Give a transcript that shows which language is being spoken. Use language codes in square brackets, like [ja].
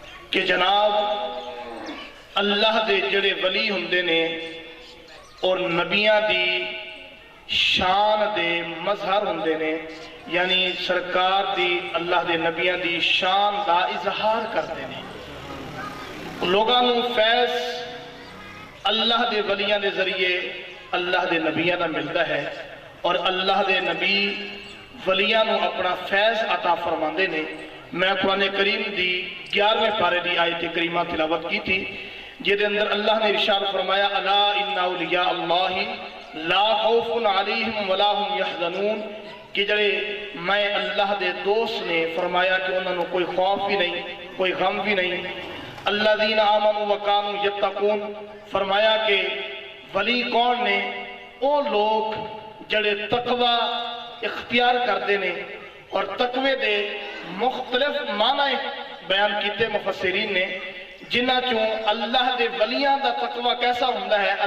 [pa] کہ جناب اللہ دے جڑے ولی ہوندے نے اور نبیاں دی شان دے مظہر ہوندے نے، یعنی سرکار دی اللہ دے نبیاں دی شان دا اظہار کرتے ہیں. لوگاں نو فیض اللہ دے ولیاں دے ذریعے اللہ دے نبیاں دا ملتا ہے، اور اللہ دے نبی ولیاں نو اپنا فیض عطا فرماندے نے. میں قرآن کریم دی 11ویں پارے دی آیت کریمہ تلاوت کی تھی، جہدے اندر اللہ نے ارشاد فرمایا [ar] الا ان اولیاء اللہ لا خوف علیہم ولا هم یحزنون، [pa] کہ جڑے میں اللہ دے دوست نے فرمایا کہ انہوں نے کوئی خوف بھی نہیں، کوئی غم بھی نہیں. [ar] الذین آمنوا وکانوا یتقون، [pa] فرمایا کہ ولی کون نے؟ وہ لوگ جڑے تقوی اختیار کردے نے، اور تقوی دے مختلف معنی بیان کیتے مفسرین نے، جنہ چوں اللہ دے ولیاں دا تقوی کیسا ہوندا ہے.